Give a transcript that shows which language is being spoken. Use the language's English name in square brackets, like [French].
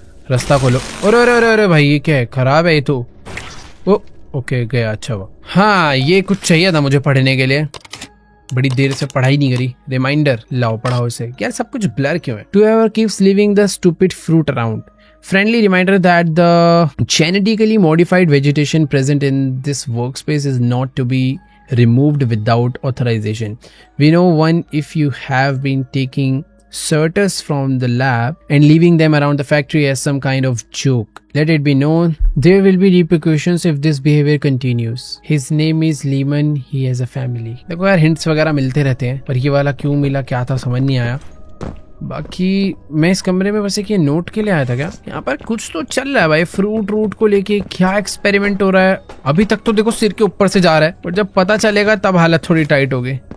[Hindi] रास्ता खोलो। अरे अरे अरे अरे भाई, ये क्या है? खराब है ये तो। ओ ओके, गया। अच्छा हुआ। हाँ, ये कुछ चाहिए था मुझे पढ़ने के लिए। बड़ी देर से पढ़ाई नहीं करी। रिमाइंडर लाओ, पढ़ाओ इसे। यार सब कुछ ब्लर क्यों है? [English] To ever keeps living the stupid fruit around. Friendly reminder that the genetically modified vegetation present in this workspace is not to be removed without authorization. We know one if you have been taking certus from the lab and leaving them around the factory as some kind of joke. Let it be known there will be repercussions if this behavior continues. His name is Lehman. He has a family. [Hindi] देखो यार, hints वगैरह मिलते रहते हैं, पर ये वाला क्यों मिला, क्या था, समझ नहीं आया। बाकी मैं इस कमरे में बस एक ये नोट के लिए आया था क्या? यहाँ पर कुछ तो चल रहा है भाई, फ्रूट रूट को लेके क्या एक्सपेरिमेंट हो रहा है। अभी तक तो देखो सिर के ऊपर से जा रहा है, पर जब पता चलेगा तब हालत थोड़ी टाइट होगी।